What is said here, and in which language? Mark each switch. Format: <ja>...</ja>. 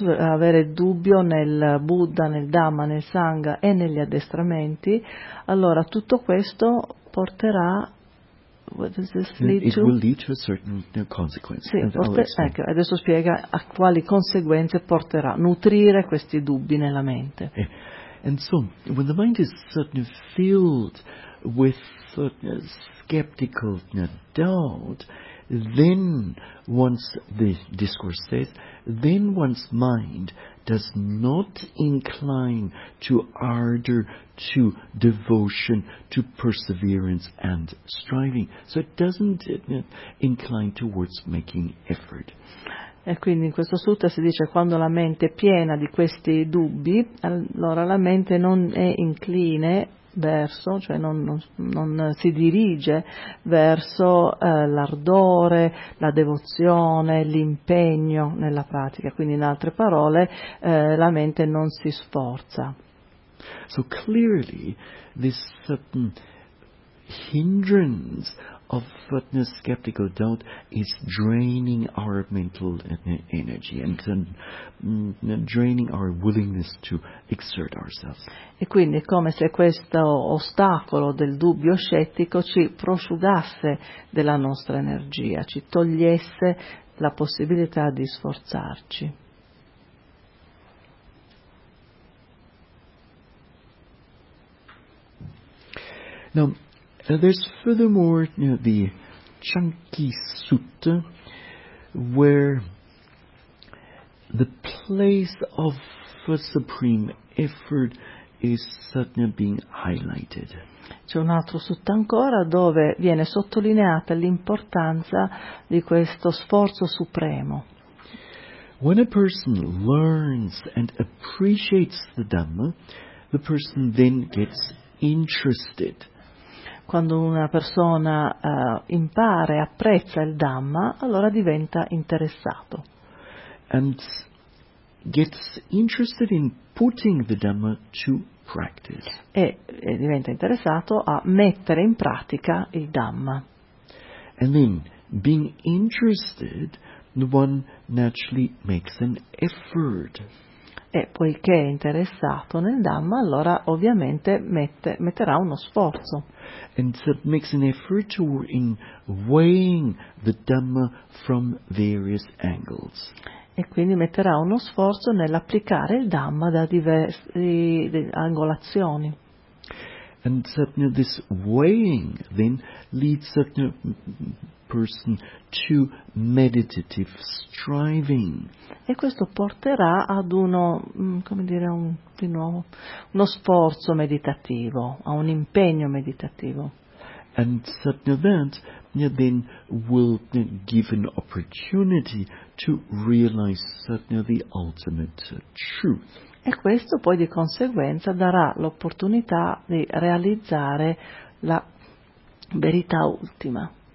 <it>No? Avere dubbio nel Buddha, nel Dhamma, nel Sangha e negli addestramenti, allora tutto questo porterà,</it> <en>what does this lead it to? Will lead to a certain consequence.</en> <it>Sì, ecco, adesso spiega a quali conseguenze porterà nutrire questi dubbi nella mente.</it> <en>And so, when the mind is certainly filled with skeptical doubt, then once the discourse says, then one's mind does not incline to ardor, to devotion, to perseverance and striving. So it doesn't incline towards making effort.</en> <it>E quindi in questo sutta si dice quando la mente è piena di questi dubbi, allora la mente non è incline verso, cioè non si dirige verso l'ardore, la devozione, l'impegno nella pratica. Quindi in altre parole, la mente non si sforza.</it> <en>So clearly this certain hindrance of the skeptical doubt is draining our mental energy and draining our willingness to exert ourselves.</en> <it>E quindi è come se questo ostacolo del dubbio scettico ci prosciugasse della nostra energia, ci togliesse la possibilità di sforzarci.</it> <en>Now, there's furthermore the Chanki Sutta, where the place of the supreme effort is suddenly being highlighted.</en> <it>C'è un altro sutta ancora dove viene sottolineata l'importanza di questo sforzo supremo.</it> <en>When a person learns and appreciates the Dhamma, the person then gets interested.</en> <it>Quando una persona impara e apprezza il Dhamma, allora diventa interessato.</it> <en>And gets interested in putting the Dhamma to practice.</en> <it>E diventa interessato a mettere in pratica il Dhamma.</it> <en>And then, being interested, one naturally makes an effort.</en> <it>E poiché è interessato nel Dhamma, allora ovviamente metterà uno sforzo.</it> <en>And so makes an effort to in weighing the Dhamma from various angles.</en> <it>E quindi metterà uno sforzo nell'applicare il Dhamma da diverse angolazioni.</it> <en>And so this weighing then leads the person to meditative striving.</en> <it>E questo porterà ad uno, come dire, uno sforzo meditativo, a un impegno meditativo.</it> <en>And such an event then will give an opportunity to realize certainly the ultimate truth.</en> <it>E questo poi di conseguenza darà l'opportunità di realizzare la verità ultima.</it>